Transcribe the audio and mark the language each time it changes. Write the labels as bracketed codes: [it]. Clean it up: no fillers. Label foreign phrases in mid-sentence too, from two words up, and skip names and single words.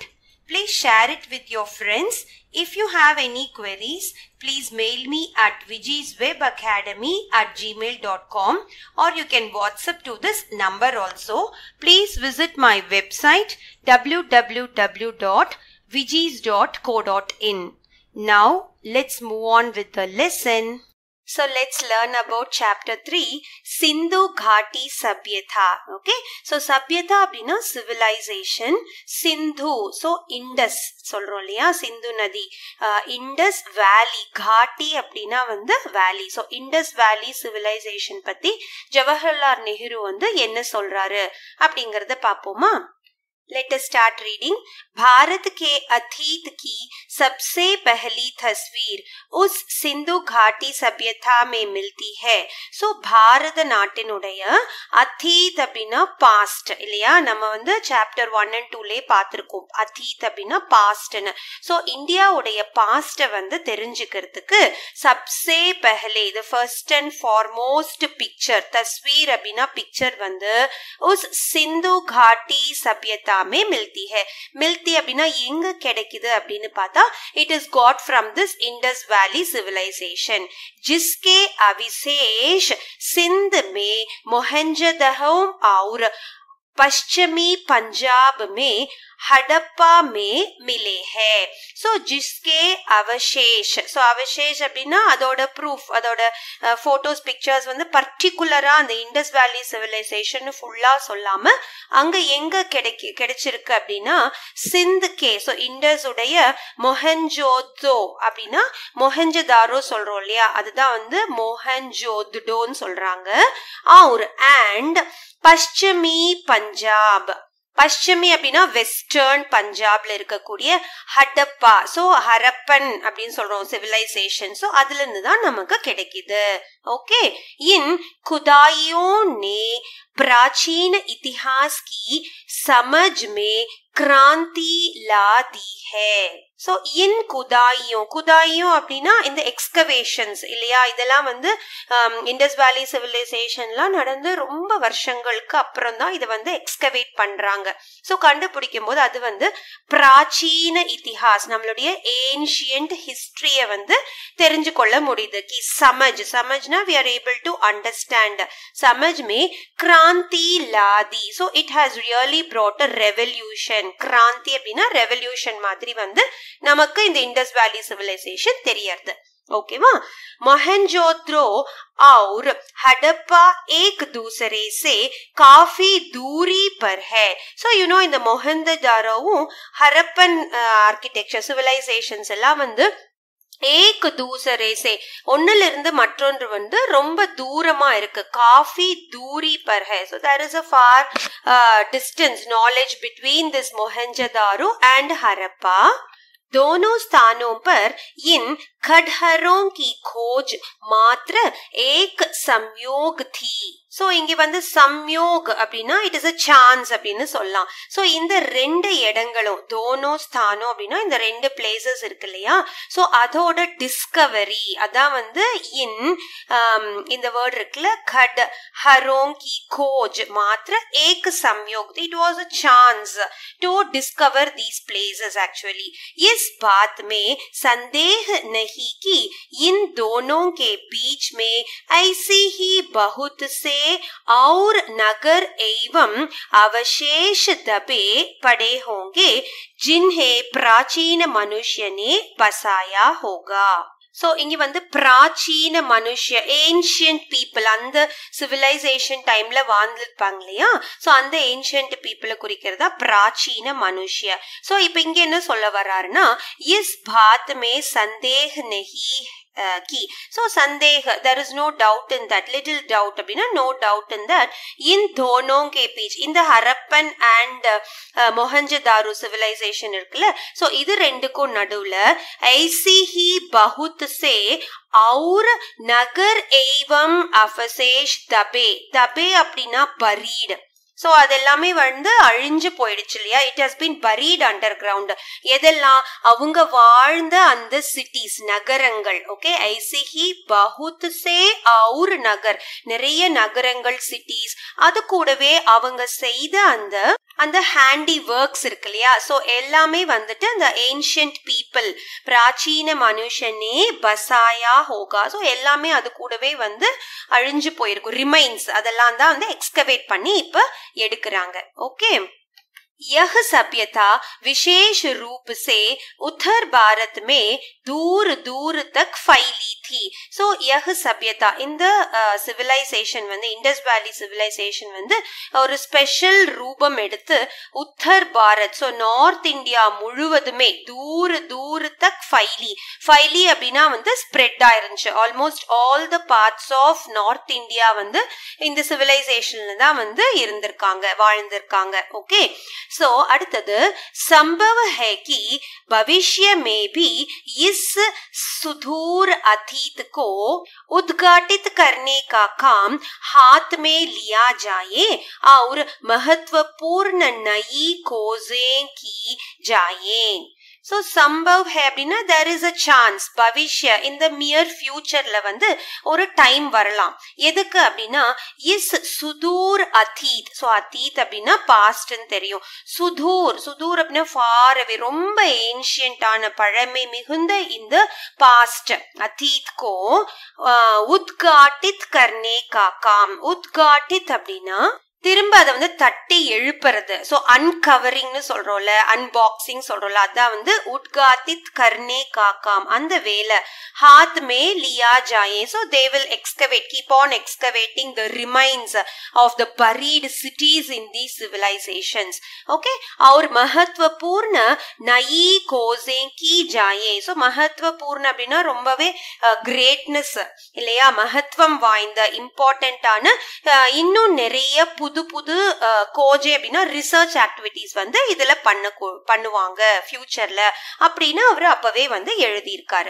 [en] Please share it with your friends. If you have any queries, please mail me at vijiswebacademy@gmail.com or you can WhatsApp to this number also. Please visit my website www.vijis.co.in. Now, let's move on with the lesson. So let's learn about chapter 3, Sindhu Ghati Sabhyata. [ta] Okay, so Sabhyata அப்படினா civilization, Sindhu, so Indus சொல்றோம் இல்லையா, சிந்து நதி, Indus Valley, Ghati அப்படினா வந்து valley. So Indus Valley civilization பத்தி ஜவஹர்லால் நேரு வந்து என்ன சொல்றாரு அப்படிங்கறத பாப்போமா. [en] Let us start reading. [hi] भारत के अतीत की सबसे पहली तस्वीर उस सिंधु घाटी सभ्यता में मिलती है. [ta] So பாரத நாட்டினுடைய அத்தீத் அப்படினா பாஸ்ட் இல்லையா, நம்ம வந்து சாப்டர் 1 and 2லே பார்த்திருக்கோம். அத்தீத் அப்படினா பாஸ்ட்னு. So இந்தியாவுடைய பாஸ்ட வந்து தெரிஞ்சுக்கிறதுக்கு [hi] सबसे पहले, [en] the first and foremost picture, [hi] तस्वीर அப்படினா picture வந்து उस सिंधु घाटी सभ्यता में मिलती है. [ta] मिलती அப்படினா எங்க கிடைக்குது அப்படினு பார்த்தா, [en] it is got from this Indus Valley civilization, [hi] जिसके अवशेष सिंध में मोहनजोदड़ो और पश्चिमी पंजाब में हड़प्पा में मिले हैं. [ta] So [hi] जिसके अवशेष, [ta] so अवशेष அப்படினா அதோட proof, அதோட [en] photos pictures [ta] வந்து பர்టిక్యులரா அந்த [en] Indus Valley civilization [ta] ஃபுல்லா சொல்லாம அங்க எங்க கிடைச்சிருக்கு அப்படினா சிந்துக்கே, so இண்டஸ் உடைய மொஹஞ்சோதோ அப்படினா மொஹஞ்சதாரோ சொல்றோம் இல்லையா, அதுதான் வந்து மொஹஞ்சோதடோன்னு சொல்றாங்க. और and பश्चिमी பஞ்சாப், பश्चिमी அப்படினா வெஸ்டர்ன் பஞ்சாப்ல இருக்கக்கூடிய ஹடப்பா, சோ ஹரப்பன் அப்படின்னு சொல்றோம் சிவிலைசேஷன். சோ அதுல இருந்து தான் நமக்கு கிடைக்குது. [hi] ओके, इन खुदाइयों ने प्राचीन इतिहास की समझ में क्रांति ला दी है. सो इन खुदाइयों, खुदाइयों [ta] அப்படினா இந்த எக்ஸ்கவேஷன்ஸ் இல்லையா, இதெல்லாம் வந்து [en] Indus Valley civilization [ta] நடந்து ரொம்ப வருஷங்களுக்கு அப்புறம் தான் இதை வந்து எக்ஸ்கவேட் பண்றாங்க. ஸோ கண்டுபிடிக்கும் போது அது வந்து [hi] प्राचीन इतिहास, [ta] நம்மளுடைய [en] ancient history [ta] வந்து தெரிஞ்சு கொள்ள முடியுது. [hi] की समझ, समझ [en] we are able to understand. [hi] समझ में क्रांति ला दी. [en] So it has really brought a revolution. [ta] क्रांति அப்படினா ரெவல்யூஷன் மாதிரி வந்து நமக்கு இந்த [en] Indus Valley civilization [ta] தெரியறது. ओकेवा, [hi] मोहनजोदड़ो और हड़प्पा एक दूसरे से काफी दूरी पर है. [en] So you know [ta] இந்த மொஹஞ்சதாரோவும் [en] Harappan architecture civilizations [ta] எல்லாம் வந்து [hi] एक दूसरे से [ta] ஒன்னுல இருந்து மற்றொன்று வந்து ரொம்ப தூரமா இருக்கு. [hi] काफी दूरी पर है. [en] So there is a far distance knowledge between this मोहनजोदड़ो and हरप्पा. [hi] दोनों स्थानों पर इन खंडहरों की खोज मात्र एक संयोग थी. [ta] சோ இங்க வந்து சம்யோக் அப்படின்னா [en] it is a chance [ta] அப்படின்னு சொல்லலாம். சோ இந்த ரெண்டு இடங்களும், [hi] दोनों स्थानों [ta] அப்படின்னா இந்த ரெண்டு பிளேசஸ் இருக்கு இல்லையா, சோ அதோட டிஸ்கவரி அதான் வந்து இந்த வேர்ட் இருக்குல்ல, [hi] खंड हरों की खोज मात्र एक संयोग, [en] it was a chance to discover these places actually. [hi] इस बात में संदेह नहीं कि इन दोनों के बीच में ऐसी ही बहुत से और नगर एवं अवशेष दबे पड़े होंगे जिन्हें प्राचीन मनुष्य ने बसाया होगा. [ta] சோ இங்க வந்து [hi] प्राचीन मनुष्य, [en] ancient people, [ta] அந்த [en] civilization time [ta] வாழ்ந்துருப்பாங்க இல்லையா, சோ அந்த [en] ancient people [ta] குறிக்கிறதா [hi] प्राचीन मनुष्य. [ta] சோ இப்ப இங்க என்ன சொல்ல வர்றாருன்னா, [hi] इस बात में संदेह नहीं की. So संदेह, [en] there is no doubt in that, little doubt அப்படின்னா no doubt in that. [hi] इन दोनों के बीच, [ta] இந்த ஹரப்பன் and மொஹஞ்சதாரோ சிவிலைசேஷன் இருக்குல்ல, சோ இது ரெண்டுக்கும் நடுவுல [hi] ऐसी ही बहुत से और नगर एवं अवशेष दबे, दबे [ta] அப்படின்னா buried, சோ அதெல்லாமே வந்து அழிஞ்சு போயிடுச்சு இல்லையா. [en] it has been buried under ground. [ta] எதெல்லாம் அவங்க வாழ்ந்த அந்த சிட்டிஸ் நகரங்கள். ஓகே, [hi] ऐसी ही बहुत से और नगर, [ta] நிறைய நகரங்கள் சிட்டிஸ், அது கூடவே அவங்க செய்த அந்த [en] handy works [ta] இருக்கு இல்லையா. சோ எல்லாமே வந்துட்டு அந்த [en] ancient people, [hi] प्राचीन मनुष्य ने बसाया होगा. [ta] சோ எல்லாமே அது கூடவே வந்து அழிஞ்சு போயிருக்கும். ரிமைன்ஸ் அதெல்லாம் தான் வந்து எக்ஸ்கவேட் பண்ணி இப்ப எடுக்கிறாங்க. ஓகே, [hi] यह सभ्यता विशेष रूप से उत्तर भारत में दूर दूर तक फैली थी. सो यह सभ्यता [ta] இந்த சிவிலைசேஷன் வந்து இண்டஸ் வேலி சிவிலைசேஷன் வந்து ஒரு ஸ்பெஷல் ரூபம் எடுத்து [hi] उत्तर भारत, [ta] ஸோ நார்த் இந்தியா முழுவதுமே [hi] दूर दूर तक फैली [ta] அப்படின்னா வந்து ஸ்ப்ரெட் ஆயிருந்துச்சு. [en] almost all the parts of North India [ta] வந்து இந்த சிவிலைசேஷன்ல தான் வந்து இருந்திருக்காங்க, வாழ்ந்திருக்காங்க. [hi] ஓகே, सो அடுத்தது संभव है कि भविष्य में भी इस सुदूर अतीत को उद्घाटित करने का काम हाथ में लिया जाए और महत्वपूर्ण नई खोजें की जाए. [en] So [hi] संभव है [en] அப்படின்னா there is a chance, [ta] பவிஷ்ய இந்த [en] near future [ta] வந்து ஒரு டைம் வரலாம். எதுக்கு அப்படின்னா [hi] इस सुदूर अतीत. [ta] ஸோ அதீத் அப்படின்னா பாஸ்ட்னு தெரியும். சுதூர் அப்படின்னா [en] far away, [ta] ரொம்ப ஏன்ஷியன்டான பழமை மிகுந்த இந்த பாஸ்ட் [hi] अतीत को उद्घाटित करने का काम. [ta] உத்காட்டித் அப்படின்னா திரும்ப அதை வந்து தட்டி எழுப்புறது. ஸோ அன்கவரிங்னு சொல்றோம்ல, அன்பாக்சிங் சொல்றோம்ல, அதான் வந்து [hi] उद्घाटित करने का काम [ta] அந்த வேலை. [hi] हाथ में लिया जाए. [en] So they will excavate, keep on excavating the remains of the buried cities in the civilizations. ஓகே, [hi] और महत्वपूर्ण नई खोजें की जाए. [ta] ஸோ महत्वपूर्ण அப்படின்னா ரொம்பவே கிரேட்னஸ் இல்லையா, மகத்துவம் வாய்ந்த இம்பார்ட்டன்டான இன்னும் நிறைய புது புது கோஜே அப்படின்னா [en] research activities [ta] வந்து இதுல பண்ணுவாங்க ஃபியூச்சர்ல அப்படின்னு அவரு அப்பவே வந்து எழுதியிருக்காரு.